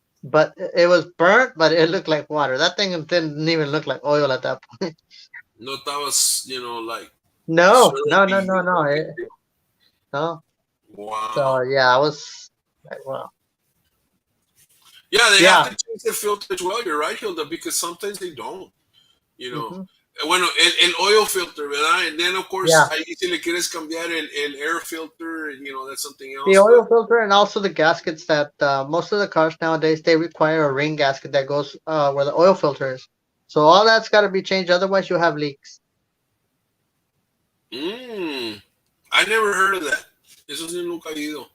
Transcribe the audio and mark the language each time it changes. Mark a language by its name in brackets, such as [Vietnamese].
[English] But it was burnt, but it looked like water. That thing didn't even look like oil at that point. [Spanish] No estabas, like [English] No, no, no, syrupy. no, no, no. Wow. So yeah, I was like, wow. Yeah, they have Yeah. to change the filter as well. You're right, Hilda, because sometimes they don't. You know. Hmm. [Spanish] Bueno, el oil filter, ¿verdad? [English] And then, of course, Yeah. [Spanish] ahí si le quieres cambiar el air filter, [English] that's something The else. But oil filter and also the gaskets that most of the cars nowadays they require a ring gasket that goes where the oil filter is. So all that's got to be changed, otherwise you'll have leaks. I never heard of that. [Spanish] Eso sí nunca he ido.